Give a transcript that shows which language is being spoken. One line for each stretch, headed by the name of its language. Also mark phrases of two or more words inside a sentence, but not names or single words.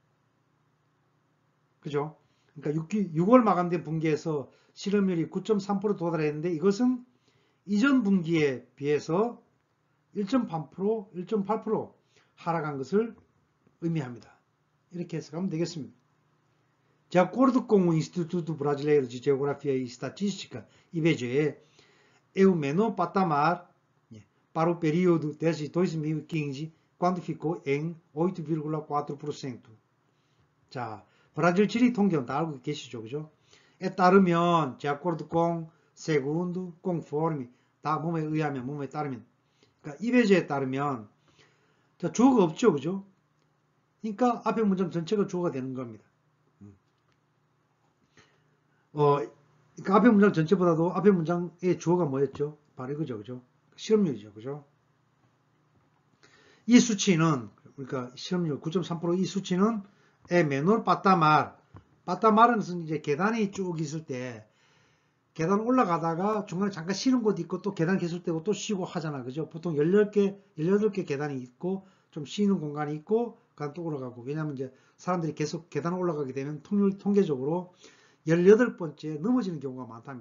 Korean: 그죠? 그러니까 6월 마감된 분기에서 실업률이 9.3% 도달했는데 이것은 이전 분기에 비해서 1.8% 하락한 것을 의미합니다. 이렇게 해석하면 되겠습니다.
Portuguese: De acordo com o Instituto Brasileiro de Geografia e Estatística, IBGE, é o menor patamar para o período desde 2015, quando ficou em 8,4%.
Korean: 자, 브라질 지리 통계는 다 알고 계시죠, 그죠? 에 따르면,
Portuguese: de acordo com, segundo, conforme,
Korean: 다 몸에 의하면, 몸에 따르면. 그러니까 IBGE에 따르면, 자, 주어가 없죠, 그죠? 그러니까 앞에 문장 전체가 주어가 되는 겁니다. 그러니까 앞에 문장 전체보다도 앞에 문장의 주어가 뭐였죠? 바로 이거죠, 그죠? 실업률이죠, 그죠? 이 수치는, 그러니까 실업률 9.3%이 수치는
Portuguese: menor patamar.
Korean: patamar은 이제 계단이 쭉 있을 때, 계단 올라가다가 중간에 잠깐 쉬는 곳이 있고 또 계단 계실 때고 또 쉬고 하잖아, 그죠? 보통 18개 계단이 있고 좀 쉬는 공간이 있고 그다음 또 올라가고. 왜냐면 이제 사람들이 계속 계단 올라가게 되면 통계적으로 18번째 넘어지는 경우가 많답니다.